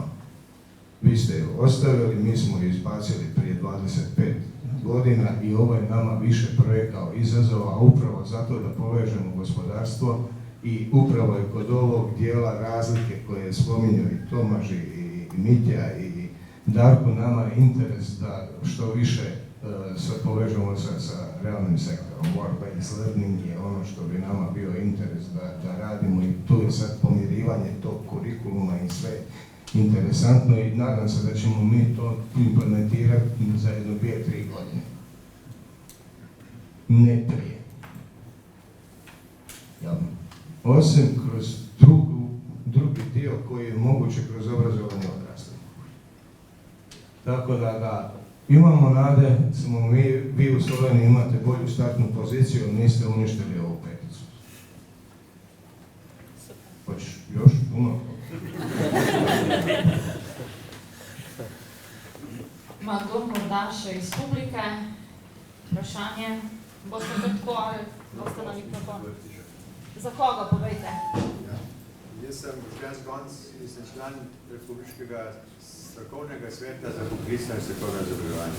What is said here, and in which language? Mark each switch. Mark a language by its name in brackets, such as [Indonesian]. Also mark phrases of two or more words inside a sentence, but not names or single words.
[Croatian] Vi ste ju ostavili, mi smo ju izbacili prije 25 godina i ovo je nama više projekt kao izazova, a upravo zato da povežemo gospodarstvo i upravo je kod ovog dijela razlike koje spominju i Tomaž i Mitja i Darko, nama je interes da što više se povežemo sa realnim sektorom. [English] Work-based learning [Croatian] je ono što bi nama bio interes da radimo i tu je sad pomirivanje tog kurikuluma i sve interesantno i nadam se da ćemo mi to implementirati za 1, 2, 3 godine. Ne prije. Osim kroz drugi dio koji je moguće kroz obrazovanje odraslih. Tako da imamo nade, samo vi u Sloveniji imate bolju startnu poziciju, niste uništili ovu peticu. Hoćeš još puno? [Slovenian] Ima kdo morda še iz publike vprašanje? Boste tako ali boste na mikrofon? Za koga, povejte? Jaz sem Boštjan Zgonc in sem član Republiškega strokovnega sveta za poklicno in strokovno izobraževanje.